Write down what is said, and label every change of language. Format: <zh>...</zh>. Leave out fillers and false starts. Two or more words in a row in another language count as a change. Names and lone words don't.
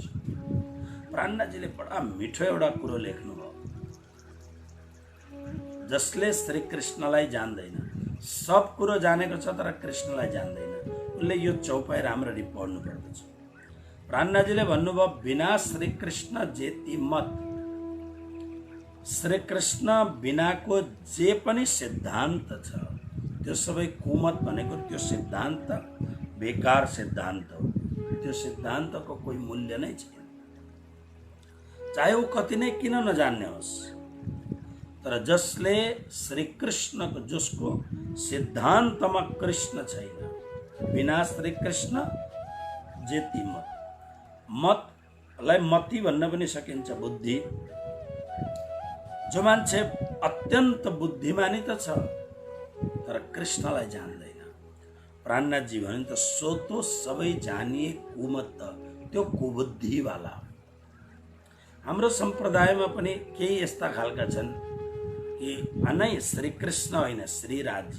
<ne>प्राणनाथजीले बडा मिठो एउटा कुरो लेख्नुभयो, जसले श्री कृष्णलाई जान्दैन, सब कुरो जानेको छ तर कृष्णलाई जान्दैन, उसले यो चौपाई राम्ररी पढ्नु पर्दछ। प्राणनाथजीले भन्नुभयो,</ne> <hi>बिना श्री कृष्ण जेति मत,</hi> <ne>श्री कृष्ण बिनाको जे पनि सिद्धान्त छ त्यो सबै कुमत भनेको त्यो सिद्धान्त बेकार सिद्धान्त हो। त्यो सिद्धान्तको कोही मूल्य नै छैन, चाहे वो कति नै किन नजान्ने होस्। तर जसले श्री कृष्णको, जसको सिद्धान्तमा कृष्ण छैन,</ne> <hi>बिना श्री कृष्ण जेति मत,</hi> <ne>मतलाई मति भन्न पनि सकिन्छ, बुद्धि। जो मान्छे अत्यन्त बुद्धिमानी त छ तर कृष्णलाई जान्दैन। प्राणनाथजी भने त सोतो सबै जानिए कुमत, त्यो कुबुद्धिवाला। हाम्रो सम्प्रदायमा पनि केही यस्ता खालका छन् कि नै श्री कृष्ण होइन श्रीराजी।</ne>